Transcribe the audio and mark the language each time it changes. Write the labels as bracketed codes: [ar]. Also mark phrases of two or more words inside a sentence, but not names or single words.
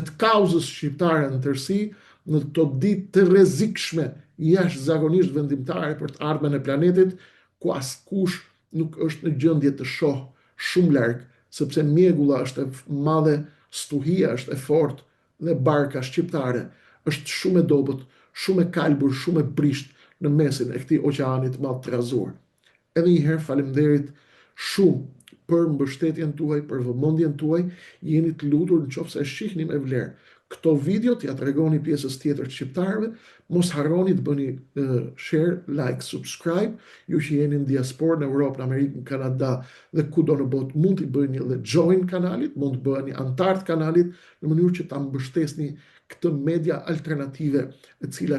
[sq] të kauzës shqiptare në tërësi në këto ditë të rrezikshme jashtëzakonisht vendimtare për të ardhmen e planetit, ku askush nuk është në gjendje të shohë shumë larg, sepse mjegulla është e madhe, stuhia është e fortë dhe barka shqiptare është shumë e dobët, shumë e kalbur, shumë e prisht në mesin e këtij oqeanit madh të rrazuar. Edhe një herë faleminderit shumë për mbështetjen tuaj, për vëmendjen tuaj, jeni të lutur nëse e shihni me vlerë këto video, t'ja tregoni pjesës tjetër të shqiptarëve, mos harroni të bëni [en] share, like, subscribe, [sq] ju që jeni në diasporë në Europë, në Amerikë, në Kanada dhe kudo në botë, mund t'i bëni edhe join kanalit, mund të bëni antar të kanalit, në mënyrë që ta mbështesni këtë media alternative e cila